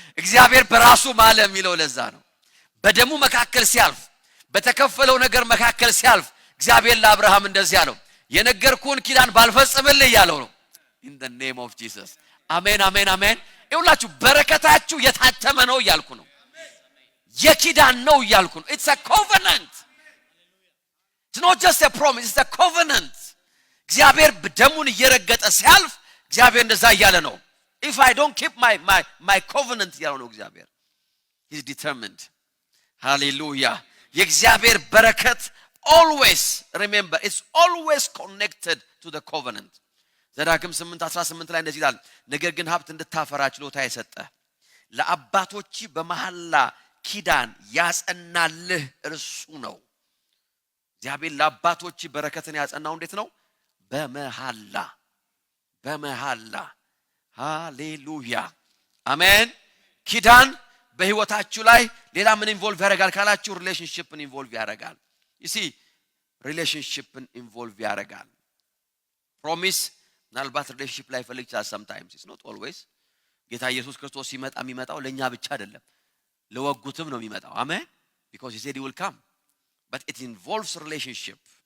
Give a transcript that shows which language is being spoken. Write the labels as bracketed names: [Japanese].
[Amharic] እግዚአብሔር በራሱ ማለ የሚለው ለዛ ነው። በደሙ መካከል ሲያልፍ በተከፈለው ነገር መካከል ሲያልፍ እግዚአብሔር ለአብርሃም እንደዚህ ያለው የነገርኩን ኪዳን ባልፈጽምልህ ያለው ነው። [English] in the name of Jesus. [Amharic] አሜን አሜን አሜን። ይሁላችሁ በረከታችሁ የታተመ ነው ያልኩ ነው። የኪዳን ነው ያልኩ ነው። [English] it's a covenant. it's not just a promise, it's a covenant. [Amharic] እግዚአብሔር ደሙን እየረገጠ ሲያልፍ እግዚአብሔር እንደዛ ያለ ነው። [English] if I don't keep my covenant [Amharic] ያለው ነው እግዚአብሔር [English] he's determined. hallelujah. [Amharic] የእግዚአብሔር በረከት [English] always remember it's always connected to the covenant. [Amharic] ዘዳግም 8:18 ላይ እንደዚህ ይላል ነገር ግን ሀብት እንድታፈራ ችሎታ የሰጠ ለአባቶች በመሐላ ኪዳን ያጸናልህ እርሱ ነው። እግዚአብሔር ለአባቶች በረከትን ያጸናው እንዴት ነው? በመሐላ በመሐላ። ሃሌሉያ አሜን። ኪዳን በህይወታችሁ ላይ ሌላ ምን ኢንቮልቭ ያደርጋል ካላችሁ ሪሌሽንሺፕን ኢንቮልቭ ያደርጋል። [English] you see [Amharic] ሪሌሽንሺፕን ኢንቮልቭ ያደርጋል። ፕሮሚስ ምናልባት ሪሌሽንሺፕ ላይ ፈልግ ይችላል [English] sometimes it's not always። [Amharic] ጌታ ኢየሱስ ክርስቶስ ሲመጣ የሚመጣው ለኛ ብቻ አይደለም ለወጉትም ነው የሚመጣው። አሜን [English] because he said he will come but it involves relationship.